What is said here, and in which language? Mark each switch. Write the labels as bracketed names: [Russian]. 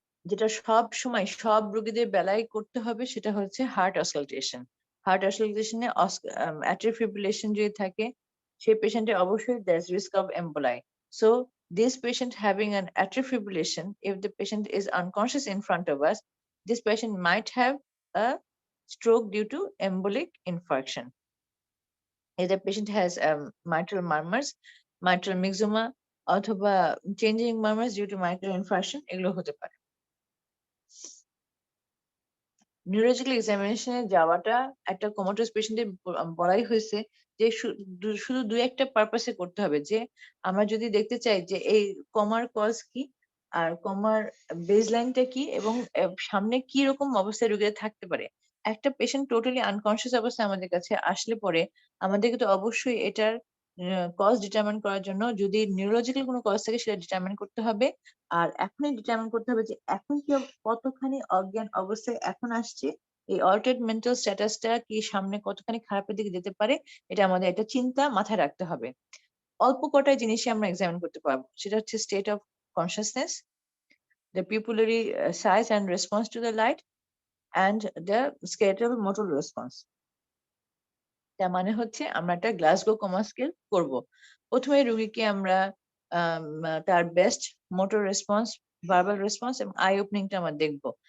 [Bangla] যেটা সব সময় সব রোগীদের বেলায় করতে হবে সেটা হচ্ছে heart auscultation. Heart অসকালটেশনে atrial fibrillation যদি থাকে, সেই পেশেন্টের অবশ্যই [English] there's risk of emboli. So this patient having an atrial fibrillation, if the patient is unconscious in front of us, this patient might have a stroke due to embolic infarction. If the patient has mitral murmurs, mitral myxoma অথবা changing murmurs due to mitral infarction, [Bangla] এগুলো হতে পারে। Neurological এক্সামিনেশনে যাওয়াটা একটা কোমাটোস পেশেন্টের বলাই হয়েছে যে শুধু দুই একটা পারপাসে করতে হবে, যে আমরা যদি দেখতে চাই যে এই কমার কজ কি আর কমার বেসলাইনটা কি এবং সামনে কি রকম অবস্থায় রোগীরা থাকতে পারে। একটা পেশেন্ট টোটালি আনকনসিয়াস অবস্থায় আমাদের কাছে আসলে পরে আমাদেরকে তো অবশ্যই এটার কজ ডিটারমাইন করার জন্য যদি নিউরোলজিক্যাল কোনো কজ থাকে সেটা ডিটারমাইন করতে হবে, আর এখনই ডিটারমাইন করতে হবে যে এখন কি কতখানি অজ্ঞান অবস্থায় এখন আসছে, এই অল্টারড মেন্টাল স্ট্যাটাসটা কি সামনে কতখানি খারাপের দিকে যেতে পারে, এটা আমাদের একটা চিন্তা মাথায় রাখতে হবে। অল্প কটাই জিনিসই আমরা এক্সামিন করতে পারবো, সেটা হচ্ছে state of consciousness, [English] the pupillary size and response to the light, and the skeletal motor response. [Bangla] তার মানে হচ্ছে আমরা একটা গ্লাসগো কমা স্কেল করব। প্রথমে রোগীকে আমরা তার best motor response, verbal response এবং আই ওপেনিংটা আমরা দেখব।